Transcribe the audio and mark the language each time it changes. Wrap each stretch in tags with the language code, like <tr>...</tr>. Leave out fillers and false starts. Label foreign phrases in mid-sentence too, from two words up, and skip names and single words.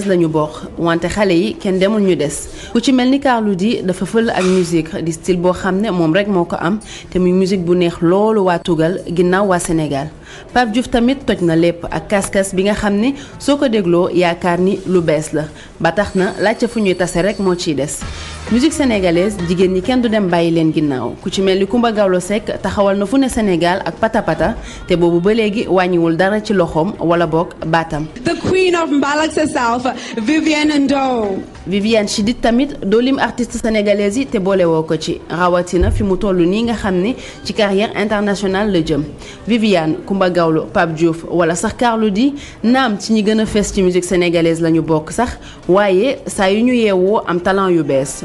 <wo>lañu bokk wante xale yi kenn demul ñu des ku ci mel ni Carlou D dafa fël ak musique di style boo xam ne moom rek moo ko am te muy musique bu neex loolu waa Tugal ginnaaw waa Sénégal Pape Diouf tamit toj na lépp ak kas-kas bi nga xam ne soo ko dégloo yaakaar ni lu bees la ba tax na laajte fu ñuy tase rek moo ciy des.</wo> <fr>musique sénégalaise</fr> <wo>jigéen ñi kenn du dem bàyyi leen ginnaaw ku ci mel ni Coumba Gawlo Seck taxawal na fu ne Sénégal ak patapata te boobu ba léegi wàññiwul dara ci loxoom wala boog baatam.</wo> <en>The queen of Mbalak herself, Viviane Ndo.</en> <wo>Viviane Chidid tamit doo lim</wo> <fr>artiste sénégalaise</fr> <wo>yi te boolewoo ko ci rawatina fi mu toll nii nga xam ne ci</wo> <fr>carrière internationale</fr> <wo>la jëm Viviane Coumba Gawlo Pape Diouf wala sax Carlou D naam ci ñi gën a fees ci</wo> <fr>musique sénégalaise</fr> <wo>la ñu bokk sax waaye saa yu ñu yeewoo am talent yu bees.</wo>